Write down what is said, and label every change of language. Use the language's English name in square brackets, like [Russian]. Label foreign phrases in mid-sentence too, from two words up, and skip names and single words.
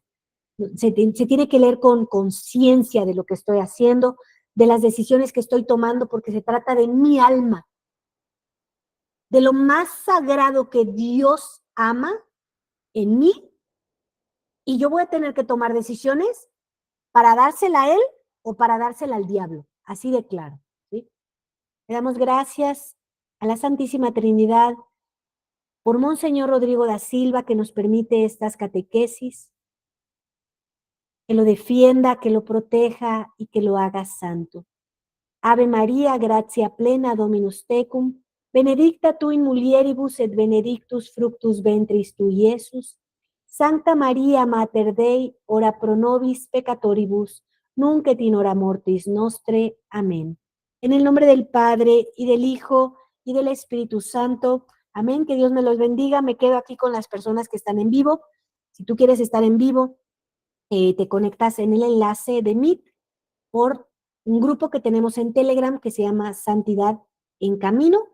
[Spanish] Se tiene que leer con conciencia de lo que estoy haciendo, de las decisiones que estoy tomando, porque se trata de mi alma, de lo más sagrado que Dios ama en mí, y yo voy a tener que tomar decisiones para dársela a Él o para dársela al diablo, así de claro, ¿sí? Le damos gracias a la Santísima Trinidad por Monseñor Rodrigo da Silva, que nos permite estas catequesis, que lo defienda, que lo proteja y que lo haga santo. [Latin] Ave María, gratia plena, Dominus tecum, benedicta tu in mulieribus et benedictus fructus ventris tui, Iesus. Sancta María, Mater Dei, ora pro nobis peccatoribus, nunc et in hora mortis nostre. [Spanish] Amén. En el nombre del Padre, y del Hijo, y del Espíritu Santo. Amén, que Dios me los bendiga. Me quedo aquí con las personas que están en vivo. Si tú quieres estar en vivo, te conectas en el enlace de Meet por un grupo que tenemos en Telegram que se llama Santidad en Camino.